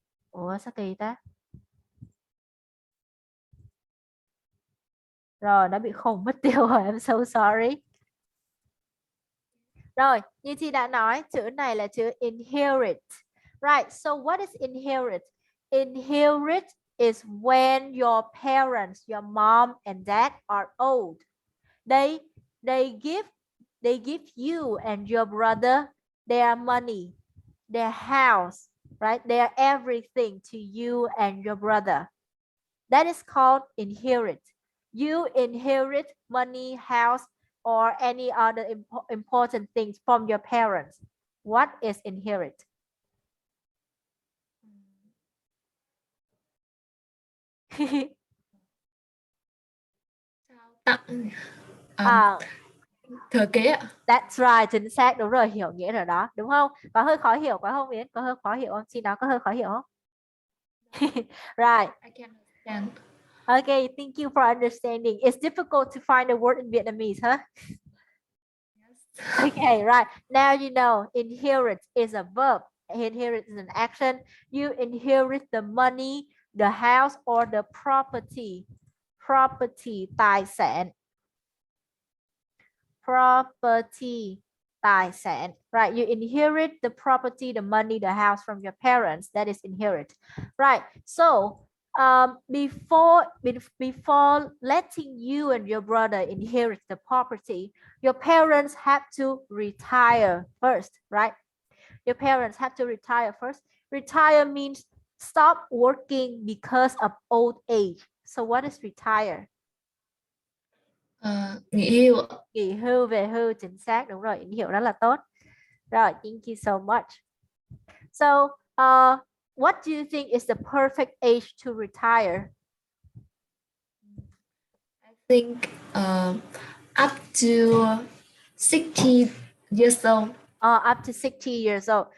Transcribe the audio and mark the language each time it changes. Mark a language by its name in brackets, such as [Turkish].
[Vietnamese] Ủa sao kỳ ta? Rồi nó bị khùng mất tiêu rồi, [English] I'm so sorry. [Vietnamese] Rồi, như chị đã nói, chữ này là chữ inherit. [English] Right, so what is inherit? Inherit is when your parents, your mom and dad are old. They give you and your brother their money, their house, right? Their everything to you and your brother. That is called inherit. You inherit money, house, or any other important things from your parents. What is inherit? [Vietnamese] Tặng À, thừa kế ạ. [English] that's right, [Vietnamese] chính xác, đúng rồi, hiểu nghĩa rồi đó, đúng không? Có hơi khó hiểu quá không Yến? Có hơi khó hiểu không? Chị nói có hơi khó hiểu không? [English] Right. I can understand. Okay, thank you for understanding. It's difficult to find a word in Vietnamese, huh? Okay, right. Now you know inherit is a verb. Inherit is an action. You inherit the money, the house, or the property. [Vietnamese] Property, tài sản. [English] Property, tài sản. Right, you inherit the property, the money, the house from your parents. That is inherit. Right, so before letting you and your brother inherit the property, your parents have to retire first, right? Your parents have to retire first. Retire means stop working because of old age. So what is retire? [Vietnamese] Nghỉ hưu ạ. Nghỉ hưu, về hưu, chính xác, đúng rồi, hiểu rất là tốt. Rồi, [English] thank you so much. So, what do you think is the perfect age to retire? I think up to 60 years old. Up to 60 years old.